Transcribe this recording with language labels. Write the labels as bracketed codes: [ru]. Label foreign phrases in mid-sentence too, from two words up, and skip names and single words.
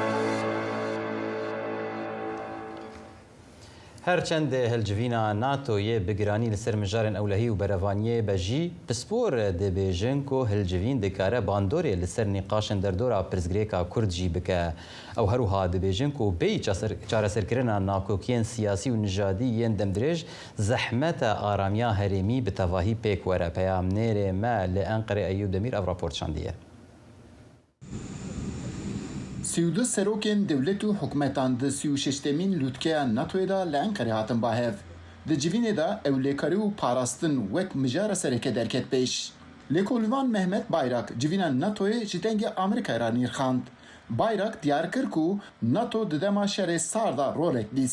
[ku] هەرچەندێ هەلجڤینا ناتۆیە بگرانی لەسەر مژارن ئەولەهی و بەرەڤانیە بەژی پسپۆر دەبێژن و هەلجڤین دەکارە باندۆرێ لەسەر نیقاشن دەردۆرا پرزگرێکا کورد جی بکە ئەو هەروها دەبێژن و بێی چارەسەرکردنا ناکۆکیên سیاسی و نژادی یەن دەمدرێژ زەحمەتە ئارامیە هەرێمی بە تەواهی پێک وەرە پەیامنێرێ مە لە ئەنقەرە ئەیوب دەمیر ئەو راپۆرت شاندیە 32 سەرۆکên dewlet û hikûmetan di 36mîn lûtkeya NATOyê da li Enqerê hatin bahev. Di civînê de ewlêkarî û parastin wek mijara sereke derket pêş. Lêkolvan Mehmet Bayrak civîna NATOyê ji dengê Amerîkayê ra nîrxand. Bayrak diyar kir ku NATO di dema şerê sar da rolek bîst.